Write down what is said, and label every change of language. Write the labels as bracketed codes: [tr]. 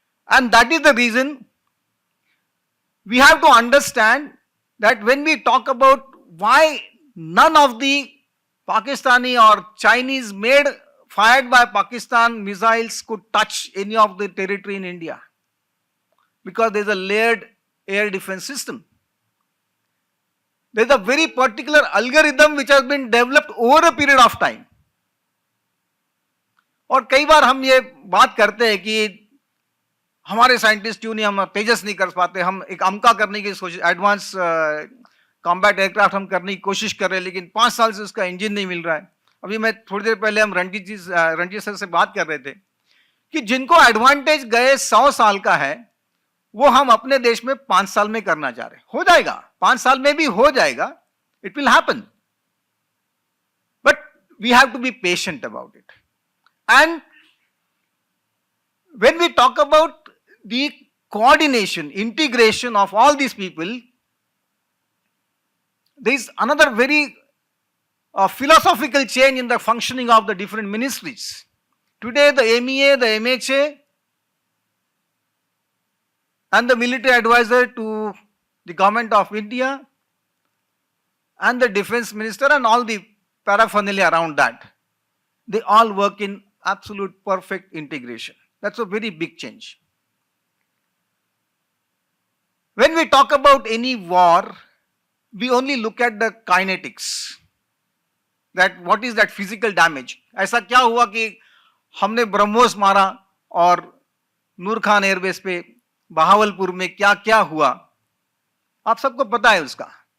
[en] And that is the reason we have to understand that when we talk about why none of the Pakistani or Chinese made fired by Pakistan missiles could touch any of the territory in India, because there is a layered air defense system. There is a very particular algorithm which has been developed over a period of time. [hi] और कई बार हम ये बात करते हैं कि हमारे scientist क्यों नहीं, हम तेजस नहीं कर पाते, हम एक अमका करने की कोशिश, एडवांस कॉम्बैट एयरक्राफ्ट हम करने की कोशिश कर रहे हैं, लेकिन 5 साल से उसका इंजन नहीं मिल रहा है. अभी मैं थोड़ी देर पहले हम रणजीत सर से बात कर रहे थे कि जिनको एडवांटेज गए 100 साल का है, वो हम अपने देश में 5 साल में करना चाह रहे हैं. हो जाएगा, 5 साल में भी हो जाएगा, [en] It will happen, but we have to be patient about it. And when we talk about the coordination, integration of all these people, there is another very philosophical change in the functioning of the different ministries. Today the MEA, the MHA and the military advisor to the government of India and the defense minister and all the paraphernalia around that, they all work in absolute perfect integration. That's a very big change. When we talk about any war, we only look at the kinetics, that what is that physical damage. [hi] ऐसा क्या हुआ कि हमने ब्रह्मोस मारा और नूर Khan airbase पे बहावलपुर में क्या क्या हुआ, आप सबको पता है उसका.